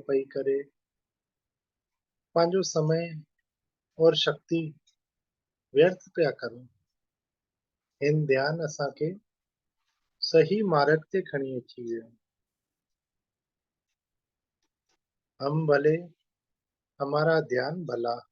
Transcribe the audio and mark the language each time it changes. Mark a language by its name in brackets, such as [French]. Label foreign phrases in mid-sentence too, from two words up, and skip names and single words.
[Sindhi] पई करे पंहिंजो समय और शक्ति व्यर्थ पिया करूं। हिन ध्यान असांखे सही मार्ग ते खणी अची वियो। [Hindi] हम भले, हमारा ध्यान भला।